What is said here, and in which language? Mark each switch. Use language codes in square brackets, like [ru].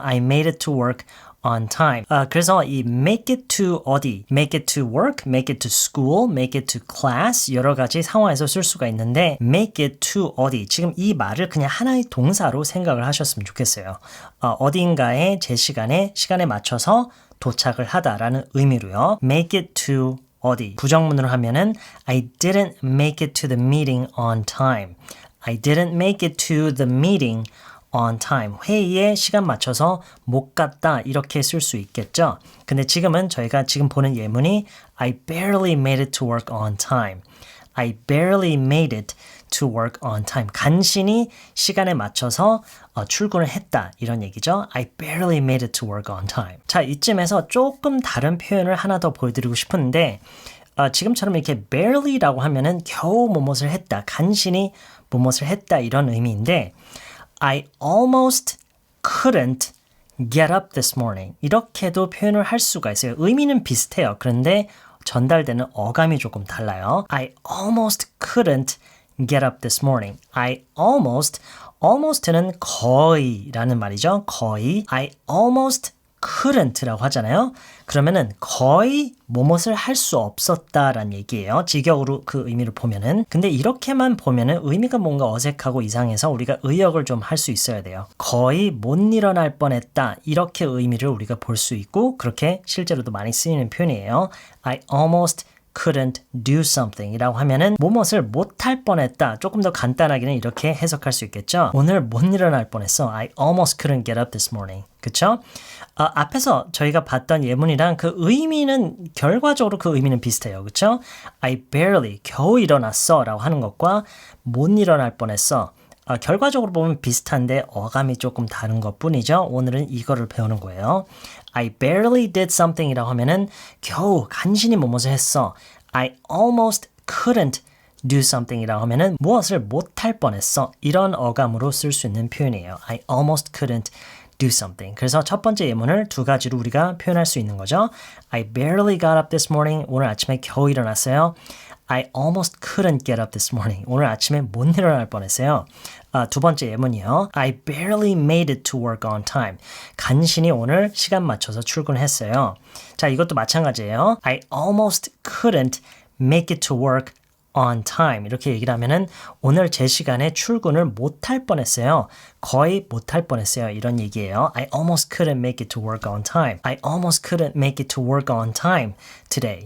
[en] I made it to work on time. [ko] 그래서 이 [en] make it to 어디, make it to work, make it to school, make it to class [ko] 여러 가지 상황에서 쓸 수가 있는데 [en] make it to 어디, [ko] 지금 이 말을 그냥 하나의 동사로 생각을 하셨으면 좋겠어요. 어딘가에 제 시간에 맞춰서 도착을 하다라는 의미로요. [en] make it to 어디. [ko] 부정문으로 하면은 [en] I didn't make it to the meeting on time. I didn't make it to the meeting on time. [ko] 회의에 시간 맞춰서 못 갔다 이렇게 쓸 수 있겠죠. 근데 지금은 저희가 지금 보는 예문이 [en] I barely made it to work on time. I barely made it to work on time. [ko] 간신히 시간에 맞춰서 출근을 했다 이런 얘기죠. [en] I barely made it to work on time. [ko] 자, 이쯤에서 조금 다른 표현을 하나 더 보여드리고 싶은데 지금처럼 이렇게 barely라고 하면은 겨우 무엇을 했다, 간신히 무엇을 했다 이런 의미인데 [en] I almost couldn't get up this morning. [ko] 이렇게도 표현을 할 수가 있어요. 의미는 비슷해요. 그런데 전달되는 어감이 조금 달라요. [en] I almost couldn't get up this morning. [ko] I almost는 거의라는 말이죠. 거의. [en] I almost couldn't라고 [ko] 하잖아요. 그러면은 거의 뭐뭇을 할 수 없었다라는 얘기예요. 직역으로 그 의미를 보면은. 근데 이렇게만 보면은 의미가 뭔가 어색하고 이상해서 우리가 의역을 좀 할 수 있어야 돼요. 거의 못 일어날 뻔했다. 이렇게 의미를 우리가 볼 수 있고 그렇게 실제로도 많이 쓰이는 표현이에요. [en] I almost couldn't do something [ko] 이라고 하면은 뭐뭇을 못할 뻔했다. 조금 더 간단하게는 이렇게 해석할 수 있겠죠. 오늘 못 일어날 뻔했어. [en] I almost couldn't get up this morning. [ko] 그쵸? 앞에서 저희가 봤던 예문이랑 그 의미는 결과적으로 그 의미는 비슷해요. 그쵸? I barely 겨우 일어났어 라고 하는 것과 못 일어날 뻔했어. 결과적으로 보면 비슷한데 어감이 조금 다른 것 뿐이죠. 오늘은 이거를 배우는 거예요. [en] I barely did something [ko] 이라고 하면은 겨우 간신히 무엇을 했어. [en] I almost couldn't do something [ko] 이라고 하면은 무엇을 못할 뻔했어. 이런 어감으로 쓸 수 있는 표현이에요. [en] I almost couldn't do something. [ko] 그래서 첫 번째 예문을 두 가지로 우리가 표현할 수 있는 거죠. [en] I barely got up this morning. [ko] 오늘 아침에 겨우 일어났어요. [en] I almost couldn't get up this morning. [ko] 오늘 아침에 못 일어날 뻔했어요. 두 번째 예문이요. [en] I barely made it to work on time. [ko] 간신히 오늘 시간 맞춰서 출근했어요. 자, 이것도 마찬가지예요. [en] I almost couldn't make it to work on time. [ko] 이렇게 얘기를 하면은 오늘 제 시간에 출근을 못할 뻔했어요. 거의 못할 뻔했어요. 이런 얘기예요. [en] I almost couldn't make it to work on time. I almost couldn't make it to work on time today.